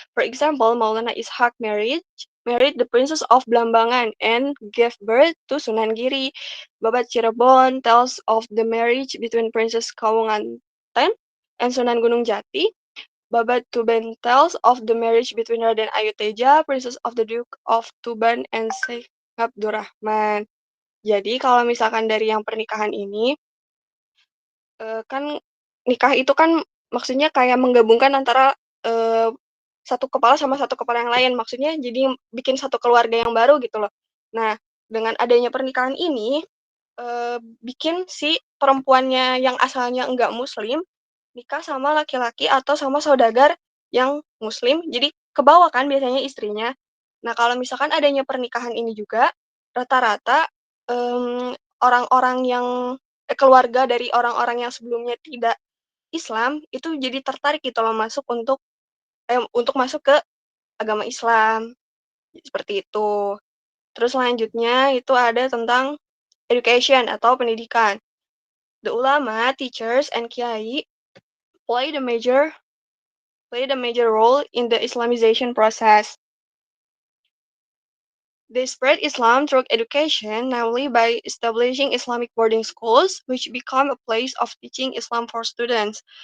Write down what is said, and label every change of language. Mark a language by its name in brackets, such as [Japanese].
[English] For example, Maulana Ishaq married the princess of Blambangan and gave birth to Sunan Giri. Babat Cirebon tells of the marriage between Princess Kawunganten and Sunan Gunung Jati. Babat Tuban tells of the marriage between Raden Ayu Teja, Princess of the Duke of Tuban, and Sheikh Abdurrahman. [Indonesian] Jadi kalau misalkan dari yang pernikahan ini, kan nikah itu kan maksudnya kayak menggabungkan antara satu kepala sama satu kepala yang lain. Maksudnya jadi bikin satu keluarga yang baru gitu loh. Nah, dengan adanya pernikahan ini, bikin si perempuannya yang asalnya enggak muslim, nikah sama laki-laki atau sama saudagar yang muslim, jadi kebawa kan biasanya istrinya. Nah, kalau misalkan adanya pernikahan ini juga, rata-rata orang-orang yang keluarga dari orang-orang yang sebelumnya tidak Islam itu jadi tertarik gitu loh untuk masuk ke agama Islam, seperti itu. Terus selanjutnya itu ada tentang education atau pendidikan. [English] The ulama, teachers, and kiai played a major played a major role in the Islamization process. They spread Islam through education, namely by establishing Islamic boarding schools, which become a place of teaching Islam for students.